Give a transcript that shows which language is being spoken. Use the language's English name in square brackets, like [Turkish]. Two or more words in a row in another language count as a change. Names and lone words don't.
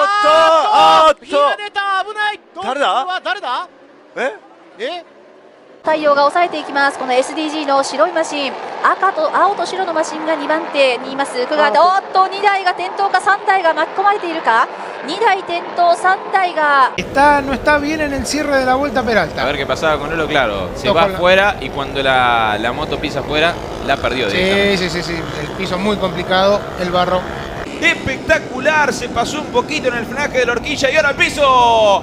[Japanese] 火が出た、危ない。誰だ太陽が抑えていきます。この SDG の白いマシン、赤と青と白のマシンが2番手にいます。奥川で、おっと2台が転倒か、3台が巻き込まれているか。2台転倒、3台が。 [Spanish] No está bien en el cierre de la vuelta Peralta. A ver qué pasaba con Olo, claro. Se va afuera y cuando la moto pisa afuera, la perdió. Sí. El piso es muy complicado, el barro. Espectacular, se pasó un poquito en el frenaje de la horquilla y ahora al piso.